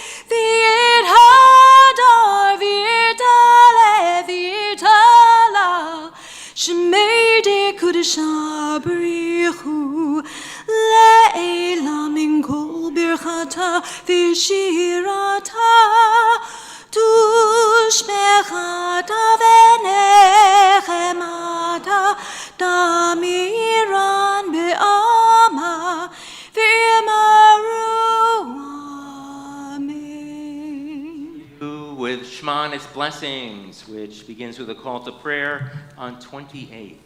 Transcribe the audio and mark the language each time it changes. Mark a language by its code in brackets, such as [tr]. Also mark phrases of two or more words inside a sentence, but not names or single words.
[arc] ויתהדר ויתעלה ויתהלל שמה דקודשא בריך הוא לעלא מן כל ברכתא ושירתא תשבחתא ונחמתא דאמירן בעלמא ואמרו אמן. [en] With Shema and its blessings, which begins with a call to prayer on 28.